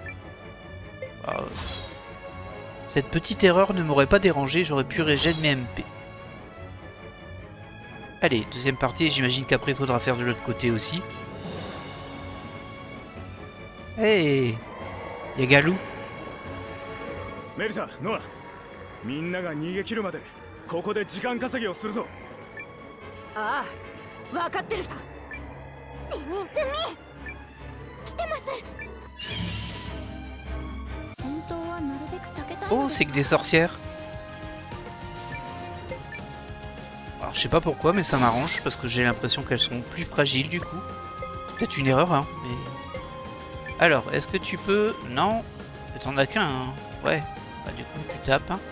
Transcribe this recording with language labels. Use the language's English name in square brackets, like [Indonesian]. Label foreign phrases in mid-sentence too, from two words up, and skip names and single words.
[French] Bah, cette petite erreur ne m'aurait pas dérangé, j'aurais pu régénérer mes MP. Allez, deuxième partie, j'imagine qu'après il faudra faire de l'autre côté aussi. Hey, y a Galou. Melissa, Noah, [Japanese] みんなが逃げ切るまでここで時間稼ぎをするぞ。ああ、分かってるさ。プミ来てます。戦闘はなるべく避けたい。 [French] Oh, c'est que des sorcières. Alors, je sais pas pourquoi, mais ça m'arrange parce que j'ai l'impression qu'elles sont plus fragiles du coup. C'est peut-être une erreur, hein. Mais... Alors, est-ce que tu peux... Non, t'en as qu'un, hein. Ouais. Bah, du coup, tu tapes. Hein.